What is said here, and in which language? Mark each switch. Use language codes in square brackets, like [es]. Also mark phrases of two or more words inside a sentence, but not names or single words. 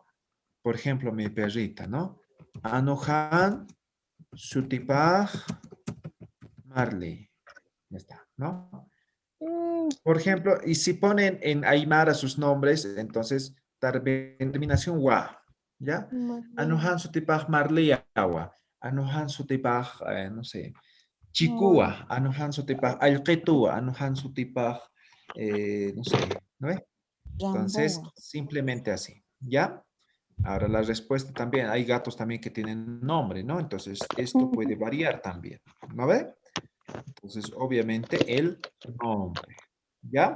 [es] Por ejemplo, mi perrita, ¿no? [ay] Anuhan, Sutipaj, Marley. [es] Ya está, ¿no? Por ejemplo, y si ponen en Aymara sus nombres, entonces terminación wa, ¿ya? [ay] Anohan sutipaj marliawa, anohan sutipaj, [es] no sé, [ay] chikua, anohan sutipaj alqetua, anohan sutipaj, [es] no sé, ¿no ve? Entonces, simplemente así, ¿ya? Ahora la respuesta también, hay gatos también que tienen nombre, ¿no? Entonces, esto puede variar también, ¿no ve? Entonces, obviamente, el nombre, ¿ya?